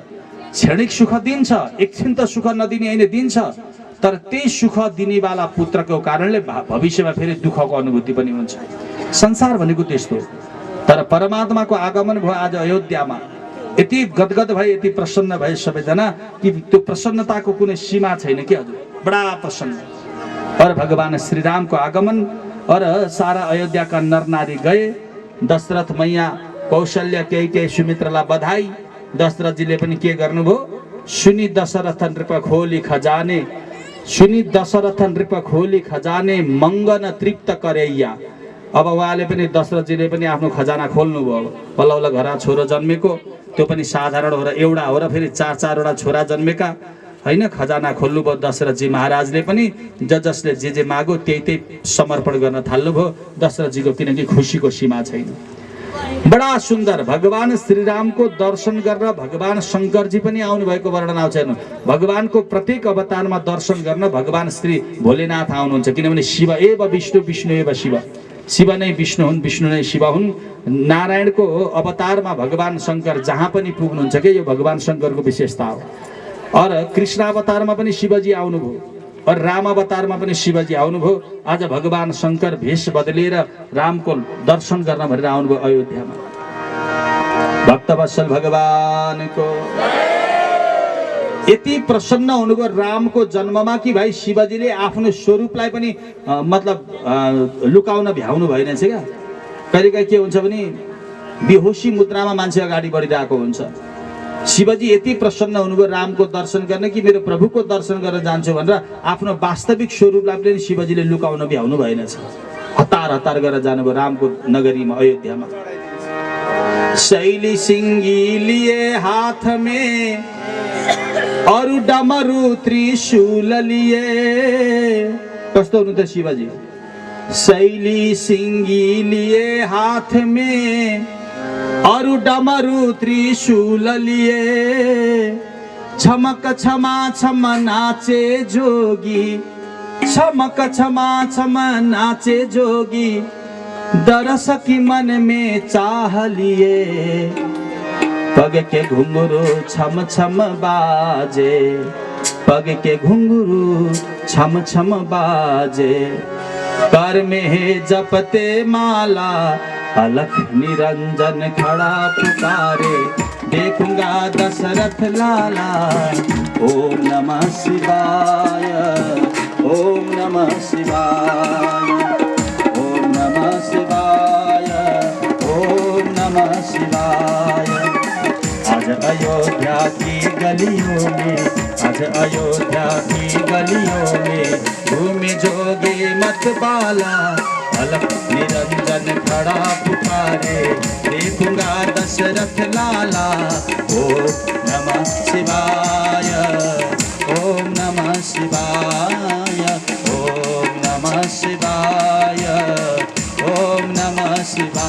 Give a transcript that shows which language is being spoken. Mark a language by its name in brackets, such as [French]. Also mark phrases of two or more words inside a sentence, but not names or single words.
[Nepali] क्षणिक सुख दिन्छ, एकछिन त सुख नदिने होइन, दिन्छ, तर त्यही सुख दिनेवाला पुत्रको कारणले भविष्यमा फेरि दुःखको अनुभूति पनि हुन्छ। संसार भनेको त्यस्तो। तर परमात्माको आगमन भयो आज अयोध्यामा, यति गदगद भए, यति प्रसन्न भए सबैजना कि त्यो प्रसन्नताको कुनै सीमा छैन के हजुर, बडा प्रसन्न। और भगवान श्रीरामको आगमन और सारा अयोध्याका नरनारी गए। दशरथ मैया कौशल्य केही सुमित्रलाई बधाई। दशरथजीले पनि के गर्नुभयो, [Hindi] सुनि दशरथ नृप खोली खजाने, सुनि दशरथ नृप खोली खजाने, मङ्गन तृप्त करैया। [Nepali] अब उहाँले पनि दशरथजीले पनि आफ्नो खजाना खोल्नुभयो। बल्ल बल्ल घरमा छोरो जन्मेको, त्यो पनि साधारण हो र एउटा हो र फेरि चार चारवटा छोरा जन्मेका होइन। खजाना खोल्नुभयो दशरथजी महाराजले पनि, जसले जे मागो त्यही समर्पण गर्न थाल्नुभयो दशरथजीको, किनकि खुसीको सीमा छैन। बडा सुन्दर भगवान श्रीरामको दर्शन गरेर भगवान शङ्करजी पनि आउनुभएको वर्णन आउँछ। भगवानको प्रत्येक अवतारमा दर्शन गर्न भगवान श्री भोलेनाथ आउनुहुन्छ, किनभने [Sanskrit] शिव एव विष्णु, विष्णु एव शिव, [Nepali] शिव नै विष्णु हुन्, विष्णु नै शिव हुन्। नारायणको अवतारमा भगवान शङ्कर जहाँ पनि पुग्नुहुन्छ कि यो भगवान शङ्करको विशेषता हो। और कृष्ण अवतारमा पनि शिवजी आउनुभयो और राम अवतारमा पनि शिवजी आउनुभयो। आज भगवान शङ्कर भेष बदलेर रामको दर्शन गर्न भनेर आउनुभयो अयोध्यामा। भक्तवत्सल भगवानको यति प्रसन्न हुनुभयो रामको जन्ममा कि भाइ शिवजीले आफ्नो स्वरूपलाई पनि मतलब लुकाउन भ्याउनु भएन छ क्या। कहिलेकाहीँ के हुन्छ भने बेहोसी मुद्रामा मान्छे अगाडि बढिरहेको हुन्छ। शिवजी यति प्रसन्न हुनुभयो रामको दर्शन गर्न कि मेरो प्रभुको दर्शन गर्न जान्छु भनेर आफ्नो वास्तविक स्वरूपलाई पनि शिवजीले लुकाउन भ्याउनु भएन छ। हतार हतार गरेर जानुभयो रामको नगरीमा अयोध्यामा। [Hindi] शैली सिंगी लिए हाथ में और डमरू त्रिशूल लिए। [Nepali] कस्तो हुनु त शिवजी, [Hindi] शैली सिंगी लिए हाथ में और डमरू त्रिशूल लिए, छमक छमा छम नाचे जोगी, छमक छमा छम नाचे जोगी, दरस की मन में चाह लिए, पग के घुंघरू छम छम बाजे, पग के घुंघरू छम छम बाजे, कर में है जपते माला, अलख निरंजन खड़ा पुकारे, देखूंगा दशरथ लाला। [Sanskrit] ओम नमः शिवाय, ओम नमः शिवाय, ओम नमः शिवाय, ओम नमः शिवाय। [Hindi] आज अयोध्या की गलियों में, आज अयोध्या की गलियों में घूमे जोगी मत बाला, अलख निरंजन खड़ा पुकारे, देखूंगा दशरथ लाला। [Sanskrit] ओम नमः शिवाय, ओम नमः शिवाय, ओम नमः शिवाय, ओम नमः शिवाय।